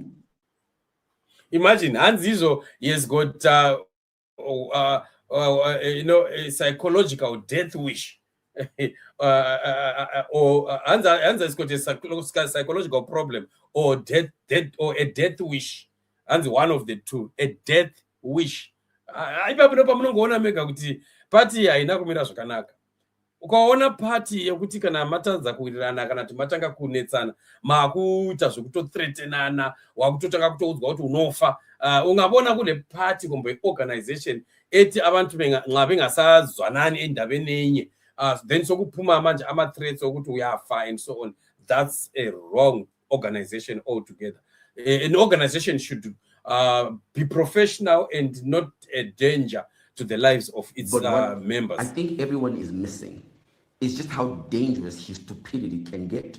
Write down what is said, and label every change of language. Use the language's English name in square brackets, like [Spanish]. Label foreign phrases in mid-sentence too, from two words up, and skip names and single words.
[English] Imagine, Hanzizo, he has got, a psychological death wish. Or Hanza has got a psychological problem or a death wish. And one of the two, a death wish. [Shona] Ipapo pamunongoona mega kuti party haina kumira zvakanaka. Ukaona party yekuti kana matadza kuwirirana kana kuti matanga kunetsana makuita zvekutothreatenana wakutotanga kutoudzwa kuti unofa, ungabona kune party kumbe organization [North Ndebele] eti abantu nxa bengasazwanani endabeni enye, then sokupuma manje ama-threats okuthi uyafa [English] and so on. That's a wrong organization altogether. An organization should be professional and not a danger to the lives of its members. I think everyone is missing is just how dangerous his stupidity can get.